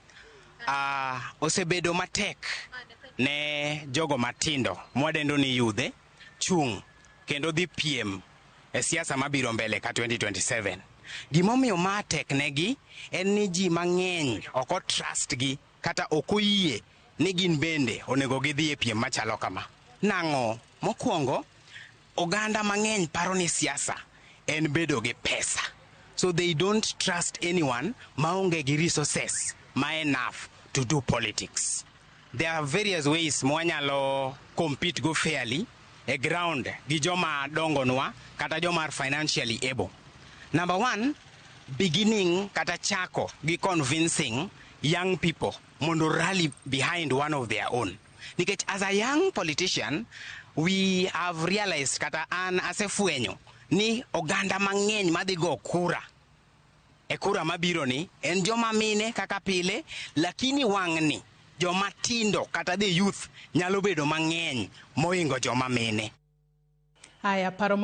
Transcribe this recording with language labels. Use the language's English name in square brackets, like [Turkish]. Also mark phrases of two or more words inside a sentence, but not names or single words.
[Luo (Kenya and Tanzania)] Osebedo matek ne jogo matindo, mwadendo ni yudhe, chung' kendo dhi piem e siasa mabiro mbele ka 2027. Gimomiyo matek negi en ni ji mang'eny oko trust gi kata oko yie ni gin bende onego gidhi e piem machalo kama. Nang'o? Mokwongo, oganda mang'eny paro ni siasa en bedo gi pesa. [English] So they don't trust anyone [Luo (Kenya and Tanzania)] maonge gi [English] resources ma enough to do politics. There are various ways mwanyalo compete go fairly a ground [Luo (Kenya and Tanzania)] gi joma dongonwa kata joma [English] financially able. Number one, beginning [Luo (Kenya and Tanzania)] kata chako gi [English] convincing young people mondo rally behind one of their own. Because as a young politician, we have realized [Luo (Kenya and Tanzania)] kata an asefuenyo ni oganda mang'eny madhigo kura. E kura mabiro ni en joma mine kaka pile, lakini wang'ni joma tindo kata [English] the youth [Luo (Kenya and Tanzania)] nyalo bedo mang'eny moingo joma mine. Haya, paro